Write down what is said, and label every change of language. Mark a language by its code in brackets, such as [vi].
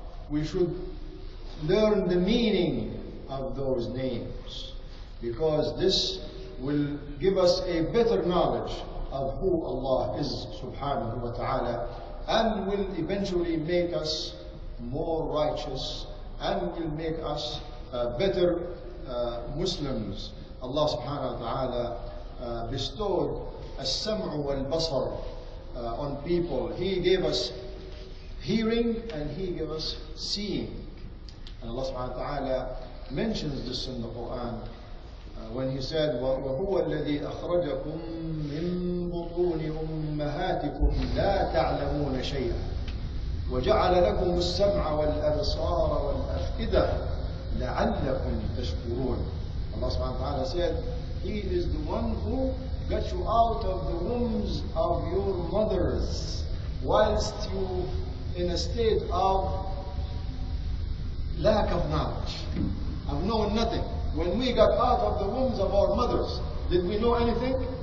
[en] We should learn the meaning of those names, because this will give us a better knowledge of who Allah is subhanahu wa ta'ala, and will eventually make us more righteous and will make us better Muslims. Allah subhanahu wa ta'ala bestowed [ar] السمع والبصر [en] on people. He gave us hearing and He gave us seeing. And Allah subhanahu wa ta'ala mentions this in the Quran when He said, [ar] وَهُوَ الَّذِي أَخْرَجَكُم مِّن بُطُونِ أُمَّهَاتِكُمْ لَا تَعْلَمُونَ شَيْئًا وَجَعَلَ لَكُمُ السَّمْعَ وَالْأَبْصَارَ وَالْأَفْئِدَةَ لَعَلَّكُمْ تَشْكُرُونَ. [en] Allah subhanahu wa ta'ala said, He is the one who got you out of the wombs of your mothers whilst you in a state of lack of knowledge, of knowing nothing. When we got out of the wombs of our mothers, did we know anything?